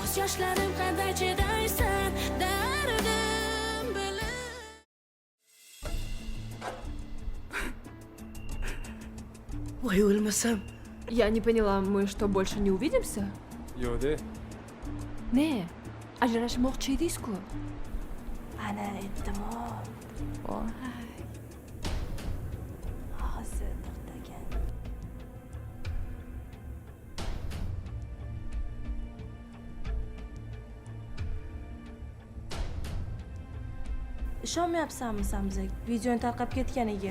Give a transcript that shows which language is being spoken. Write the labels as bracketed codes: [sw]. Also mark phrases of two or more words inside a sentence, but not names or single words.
[uz] Qoshlarim qanday chidaysan dardim bilib. Voy, o'lmasam. [ru] Я не поняла, мы что, больше не увидимся? [uz] Yo'q-de. Ne? Ajrashmoqchi edingiz-ku. Ana aytdim-ku. Hozir to'xtagan. Ishonmayapsanmi sen bizga videoni tarqab ketganiga?